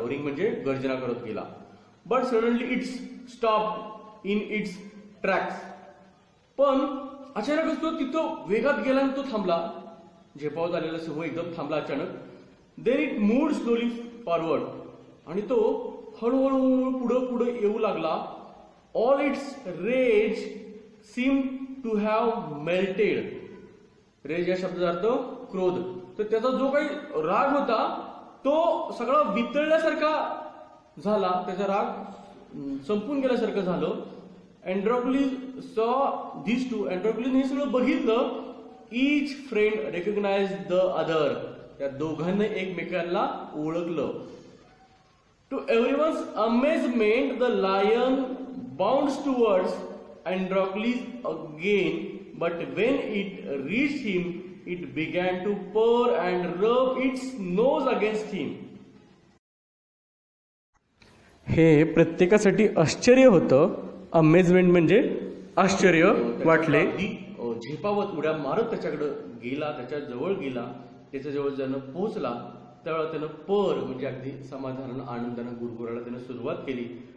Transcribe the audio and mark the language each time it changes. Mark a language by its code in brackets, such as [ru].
[mr] Roaring म्हणजे गर्जना करत गेला. [en] But suddenly it's stop in its tracks. [mr] पण अचानकच तो तिथं वेगात गेला आणि तो थांबला. झेपावत आलेला सिंह एकदम थांबला अचानक. [en] Then it moved slowly forward. [mr] आणि तो हळूहळू पुढं पुढे येऊ लागला. [en] All its rage seem to have melted. [mr] Raise या शब्दाचा अर्थ क्रोध. तर त्याचा जो काही राग होता तो सगळा वितळल्यासारखा झाला, त्याचा राग संपून गेल्यासारखं झालं. [en] Androcles saw this too. [mr] अँड्रोक्लिसने हे सगळं बघितलं. [en] Each friend recognise the other. [mr] त्या दोघांनी एकमेकांना ओळखलं. [en] To everyone's amazement the lion bounds towards Androcles again, but when it reached him, it began to purr and rub its nose against him. [mr] हे प्रत्येकासाठी आश्चर्य होतं. अमेजमेंट म्हणजे आश्चर्य वाटले. झेपावत उड्या मारत त्याच्याकडे गेला, त्याच्या जवळ गेला, त्याच्या जवळ ज्यानं पोहोचला त्यावेळेला त्यानं पर म्हणजे अगदी समाधानानं आनंदानं गुरगुराला त्यानं सुरुवात केली.